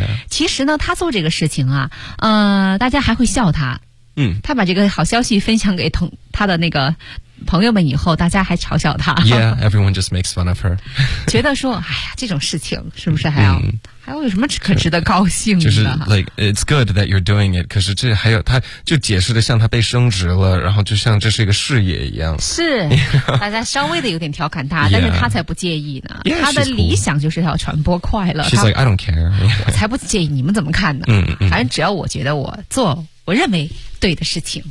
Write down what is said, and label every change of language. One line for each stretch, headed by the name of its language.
Chinese: 其实呢，他做这个事情啊，大家还会笑他。嗯。他把这个好消息分享给他的那个朋友们以后，大家还嘲笑他。
English: Yeah, everyone just makes fun of her.
Chinese: 觉得说，哎呀，这种事情是不是还要？还有什么可值得高兴的？就是
English: like it's good that you're doing it.
Chinese: 可是这还有，他就解释的像他被升职了，然后就像这是一个事业一样。是，
English: you know?
Chinese: 大家稍微的有点调侃他，
English: yeah.
Chinese: 但是他才不介意呢。
English: Yeah,
Chinese: 他的理想就是要传播快乐。
English: She's like I don't care.
Chinese: 我才不介意你们怎么看呢？嗯嗯，反正只要我觉得我做我认为对的事情。